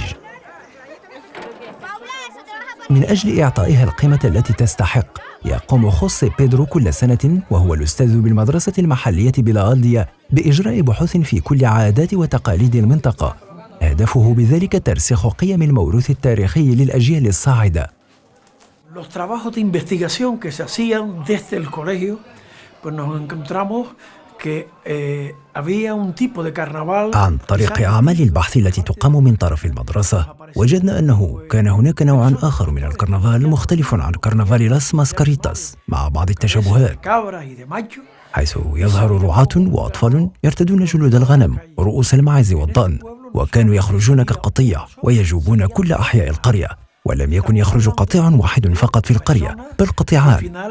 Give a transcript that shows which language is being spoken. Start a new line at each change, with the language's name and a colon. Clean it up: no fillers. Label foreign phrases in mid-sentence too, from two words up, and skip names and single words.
Arabic: من أجل إعطائها القيمة التي تستحق، يقوم خوسي بيدرو كل سنة وهو الأستاذ بالمدرسة المحلية بلا بإجراء بحوث في كل عادات وتقاليد المنطقة، هدفه بذلك ترسيخ قيم الموروث التاريخي للأجيال الصاعدة.
Spanish: Los trabajos de investigación que se hacían desde el colegio, pues nos encontramos que había un tipo de carnaval.
Arabic: عن طريق أعمال البحث التي تقام من طرف المدرسة، وجدنا أنه كان هناك نوع آخر من الكرنفال مختلف عن كرنفال لاس ماسكاريتاس مع بعض التشابهات، حيث يظهر رعاة وأطفال يرتدون جلود الغنم ورؤوس الماعز والضأن، وكانوا يخرجون كقطيع ويجوبون كل أحياء القرية، ولم يكن يخرج قطيع واحد فقط في القرية بل قطيعان.